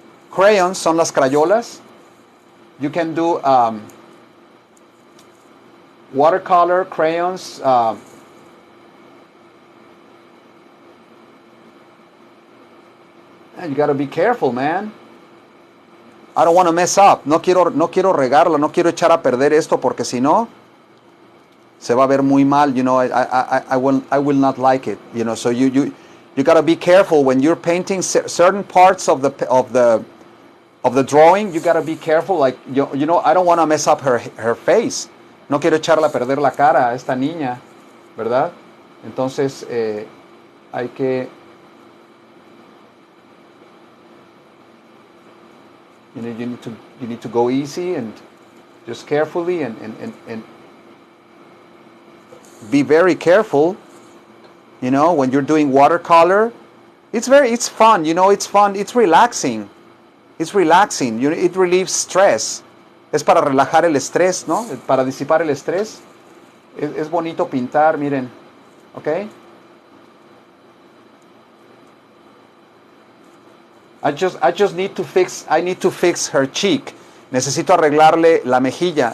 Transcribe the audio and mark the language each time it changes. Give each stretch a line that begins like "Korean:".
English: Crayons
Spanish: son las crayolas.
English: You can do watercolor, crayons. You gotta be careful, man. I don't want to mess up.
Spanish: No quiero regarla, no quiero echar a perder esto, porque si no se va a ver muy mal.
English: You know, I will not like it. You know, so you gotta be careful when you're painting certain parts of the drawing. You gotta be careful. Like you know, I don't want to mess up her face.
Spanish: No quiero echarle a perder la cara a esta niña, ¿verdad? Entonces hay que.
English: You know, you need to go easy and just carefully and be very careful. You know, when you're doing watercolor, it's fun. You know, it's fun. It's relaxing. It's relaxing. You know, it relieves stress.
Spanish: Es para relajar el estrés, ¿no? Para disipar el estrés. Es bonito pintar, miren. ¿Ok?
English: I just need to fix. I need to fix her cheek.
Spanish: Necesito arreglarle la mejilla.